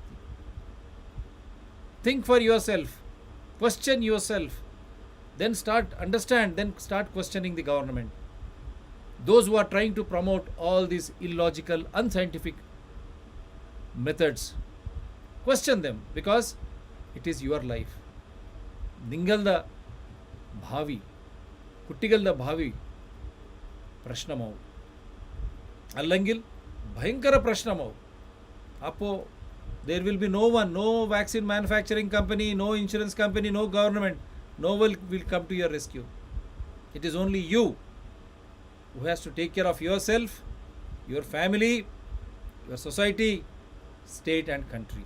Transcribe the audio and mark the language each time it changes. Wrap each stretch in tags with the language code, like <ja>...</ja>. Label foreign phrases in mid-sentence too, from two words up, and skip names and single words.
<en>Think for yourself. Question yourself. Then start questioning the government. Those who are trying to promote all these illogical, unscientific methods, question them, because it is your life.</en> <ml>നിങ്ങളുടെ ഭാവി, കുട്ടികളുടെ ഭാവി, പ്രശ്നമാവും. അല്ലെങ്കിൽ, ഭയങ്കര പ്രശ്നമാവും. Appo,</ml> <en>there will be no one, no vaccine manufacturing company, no insurance company, no government. No one will come to your rescue. It is only you who has to take care of yourself, your family, your society, state and country.</en>